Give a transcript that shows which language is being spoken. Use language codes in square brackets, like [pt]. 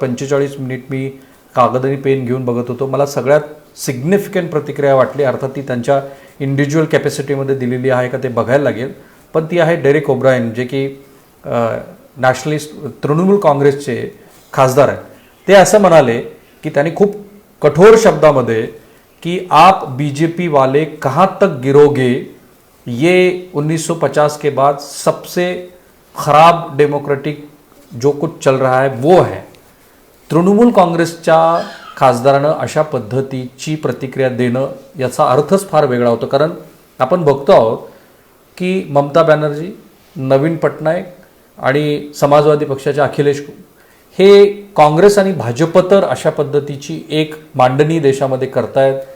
[mr] 45 minute मी कागद आणि pen घेऊन बघत होतो. मला सगळ्यात सिग्निफिकंट प्रतिक्रिया वाटली, अर्थात ती त्यांच्या इंडिव्हिज्युअल कॅपॅसिटीमध्ये दिलेली आहे का ते बघायला लागेल, पण ती आहे डेरेक ओब्रायन, जे की नॅशनलिस्ट तृणमूल काँग्रेसचे खासदार आहेत. ते असं म्हणाले की त्यांनी खूप कठोर शब्दामध्ये [hi] कि आप बीजेपी वाले कहाँ तक गिरोगे, ये 1950 के बाद सबसे खराब डेमोक्रेटिक जो कुछ चल रहा है वो है. [mr] तृणमूल काँग्रेसच्या खासदारानं अशा पद्धतीची प्रतिक्रिया देणं याचा अर्थच फार वेगळा होतो. कारण आपण बघतो आहोत की ममता बॅनर्जी, नवीन पटनायक आणि समाजवादी पक्षाचे अखिलेश हे काँग्रेस आणि भाजप तर अशा पद्धतीची एक मांडणी देशामध्ये करतायत.